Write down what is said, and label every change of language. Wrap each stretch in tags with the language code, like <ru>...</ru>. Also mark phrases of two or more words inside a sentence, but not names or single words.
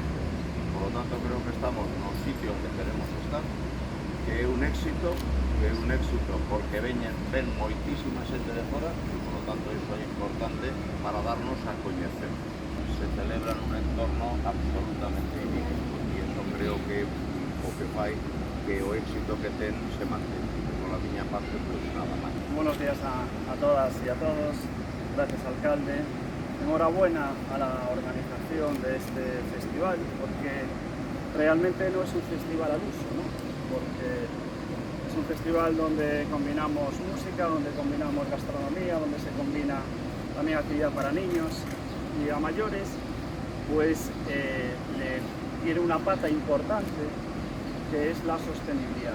<es>Por lo tanto,</es> <gl>creo que estamos no sitio onde queremos estar, que é un éxito, porque ven moitísima xente de fora, e</gl> <es>por lo tanto</es> <gl>iso é importante para darnos a coñecer. Se celebra nun entorno absolutamente idílico, e iso creo que o que fai que o éxito que ten se mantén. Por la miña parte, pues nada máis.</gl> <es>Buenos días a todas y a todos. Gracias, alcalde. Enhorabuena a la organización de este festival, porque realmente no es un festival al uso, ¿no? Porque es un festival donde combinamos música, donde combinamos gastronomía, donde se combina también actividad para niños y a mayores, pues tiene una pata importante que es la sostenibilidad.</es>